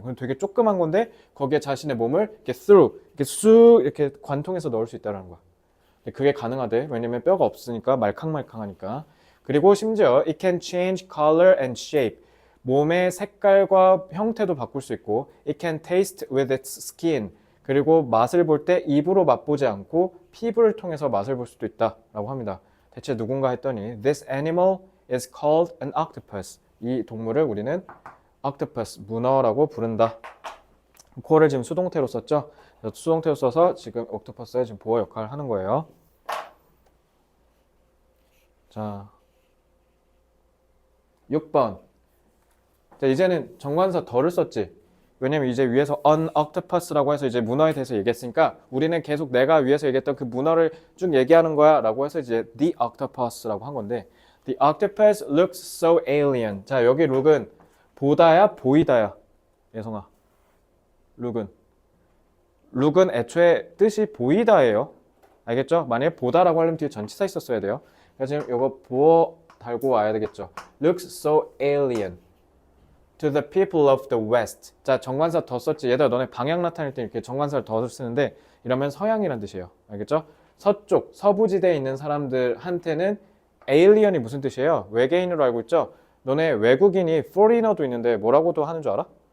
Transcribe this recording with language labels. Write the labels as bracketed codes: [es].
[ko] 그건 되게 조그만 건데 거기에 자신의 몸을 이렇게 through, 이렇게 쑥 이렇게 관통해서 넣을 수 있다라는 거야. 그게 가능하대. 왜냐면 뼈가 없으니까 말캉말캉하니까. 그리고 심지어 [en] it can change color and shape. [ko] 몸의 색깔과 형태도 바꿀 수 있고 [en] it can taste with its skin. [ko] 그리고 맛을 볼 때 입으로 맛보지 않고 피부를 통해서 맛을 볼 수도 있다라고 합니다. 대체 누군가 했더니 [en] this animal is called an octopus. [ko] 이 동물을 우리는 octopus, 문어라고 부른다. co를 지금 수동태로 썼죠. 수동태로 써서 지금 octopus의 지금 보어 역할을 하는 거예요. 자, 6번. 자, 이제는 정관사 더를 썼지. 왜냐면 이제 위에서 an octopus라고 해서 이제 문어에 대해서 얘기했으니까 우리는 계속 내가 위에서 얘기했던 그 문어를 쭉 얘기하는 거야 라고 해서 이제 the octopus라고 한 건데 [en] the octopus looks so alien. [ko] 자, 여기 look은 보다야 보이다야. 예성아, look은 애초에 뜻이 보이다예요. 알겠죠? 만약에 보다라고 하려면 뒤에 전치사 있었어야 돼요. 그래서 지금 이거 보어 달고 와야 되겠죠. [en] looks so alien to the people of the west. [ko] 자, 정관사 더 썼지. 얘들아, 너네 방향 나타낼 때 이렇게 정관사를 더 쓰는데 이러면 서양이란 뜻이에요. 알겠죠? 서쪽, 서부지대에 있는 사람들한테는 alien이 무슨 뜻이에요? 외계인으로 알고 있죠? 너네 외국인이 foreigner도 있는데 뭐라고도 하는 줄 알아?